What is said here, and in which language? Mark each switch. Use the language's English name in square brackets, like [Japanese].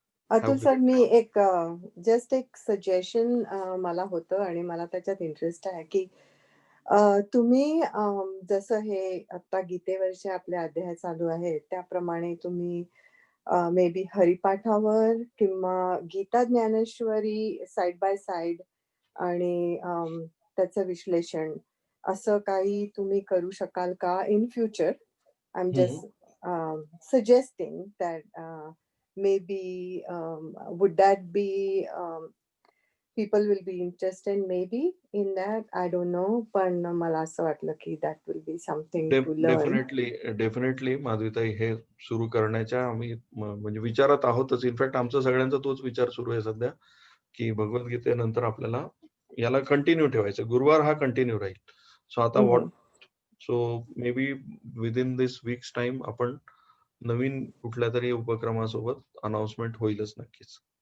[Marathi] Atul sir, मी एक just एक suggestion मला होतं आणि मला त्याच्यात इंटरेस्ट आहे की तुम्ही जसं हे आता गीतेवरचे आपले अध्याय चालू आहेत त्याप्रमाणे तुम्ही मे बी हरिपाठावर किंवा Gita Dnyaneshwari side by side आणि त्याचं विश्लेषण असं काही तुम्ही करू शकाल का [English] In future? I am just suggesting that maybe would that be people will be interested maybe in that, I don't know, [Marathi] पण मला असं वाटलं की [English] that will be something to learn. [Marathi] Definitely माधवीताई, हे सुरू करण्याच्या आम्ही म्हणजे विचारात आहोतच. इनफॅक्ट आमचा सगळ्यांचा तोच विचार सुरू आहे सध्या की भगवद्गीतेनंतर आपल्याला याला कंटिन्यू ठेवायचं. गुरुवार हा कंटिन्यू राहील. सो आता so [English] maybe within this weeks time [Marathi] आपण नवीन कुठल्या तरी उपक्रमासोबत अनाउन्समेंट होईलच नक्कीच.